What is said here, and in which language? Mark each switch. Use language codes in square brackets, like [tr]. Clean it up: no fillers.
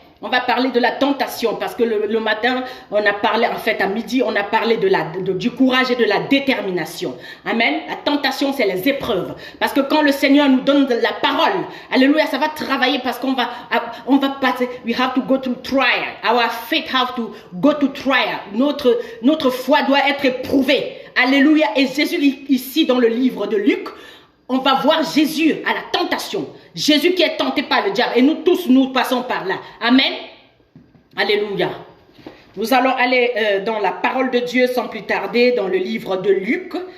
[fr] On va parler de la tentation parce que le matin, on a parlé, en fait à midi, on a parlé du courage et de la détermination. Amen. La tentation, c'est les épreuves. Parce que quand le Seigneur nous donne de la parole, alléluia, ça va travailler parce qu'on va passer, [en] we have to go through trial. Our faith have to go to trial. [fr] Notre foi doit être éprouvée. Alléluia. Et Jésus, ici dans le livre de Luc, on va voir Jésus à la tentation. Jésus qui est tenté par le diable. Et nous tous, nous passons par là. Amen. Alléluia. Nous allons aller dans la parole de Dieu sans plus tarder, dans le livre de Luc.